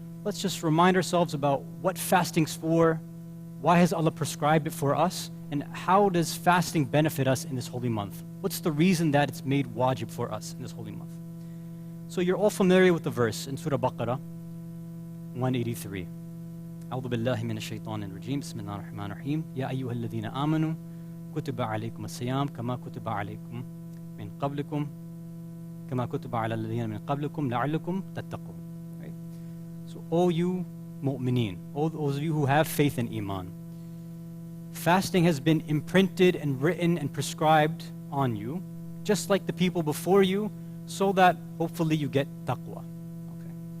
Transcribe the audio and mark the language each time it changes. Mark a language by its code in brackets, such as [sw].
[en] Let's just remind ourselves about what fasting's for, why has Allah prescribed it for us, and how does fasting benefit us in this holy month? What's the reason that it's made wajib for us in this holy month? So you're all familiar with the verse in Surah Baqarah 183. [ar] أعوذ بالله من الشيطان الرجيم بسم الله الرحمن الرحيم يا أيها الذين آمنوا كتب عليكم الصيام كما كتب عليكم من قبلكم كما كتب على الذين من قبلكم لعلكم تتقون. [en] Right? So all you mu'mineen, all those of you who have faith in Iman, fasting has been imprinted and written and prescribed on you, just like the people before you, so that hopefully you get taqwa. Okay.